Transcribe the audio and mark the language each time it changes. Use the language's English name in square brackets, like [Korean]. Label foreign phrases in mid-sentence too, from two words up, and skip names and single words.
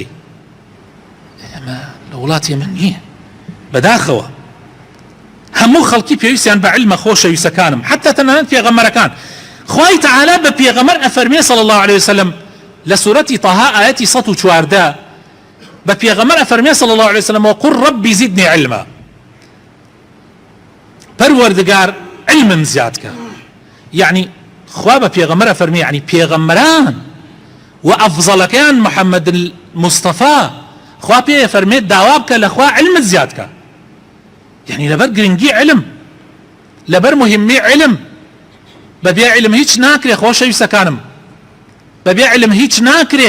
[Central Kurdish] ئەمە لە وڵاتی من نییە بەداخەوە هەموو خەڵکی پێویستیان بە علمە خۆشەویستەکانم حتا تەنانەت پێغەمبەرەکان. خوای تەعالا بە پێغەمبەر ئەفەرمێ [Arabic] صلی الله عليه وسلم [Central Kurdish] لە سورەتی طه ئاەتی 114 بە پێغەمبەر ئەفەرمێ [Arabic] صلی الله عليه وسلم وقل ربي زدني علما [Central Kurdish] پەروەردگار علمم زیادکە. یعنی خوا بە پێغەمبەر ئەفەرمێ یعنی پێغەمبەران و ئەفزەڵەکەیان محەممەد المستەفا خوا پێ ئەفەرمێت داوا بکە لە خوا علمت زیادکە. یعنی لەبەر گرنگی علم لەبەر مهمی علم بەبێ علم هیچ ناکرێ خۆشەویستەکانم بەبێ علم هیچ ناکرێ.